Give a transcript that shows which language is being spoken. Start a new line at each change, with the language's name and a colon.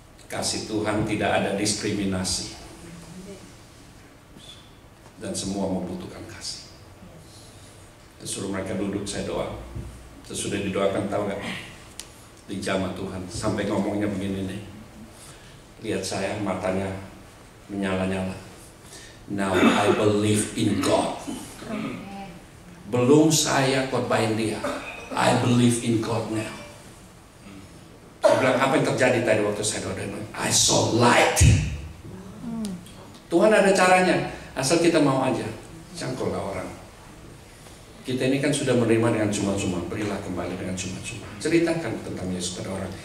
Indonesian: Kasih Tuhan tidak ada diskriminasi, dan semua membutuhkan kasih. Suruh mereka duduk, saya doa. Sesudah didoakan, tahu nggak? Dijamah Tuhan sampai ngomongnya begini nih. Lihat saya, matanya menyala-nyala.
English: Now I believe in God.
Indonesian: Belum saya khotbahin dia,
English: I believe in God now.
Indonesian: Saya bilang, apa yang terjadi tadi waktu saya doa?
English: I saw light.
Indonesian: Tuhan ada caranya. Asal kita mau aja, cangkullah orang. Kita ini kan sudah menerima dengan cuma-cuma, berilah kembali dengan cuma-cuma. Ceritakan tentang Yesus pada orang.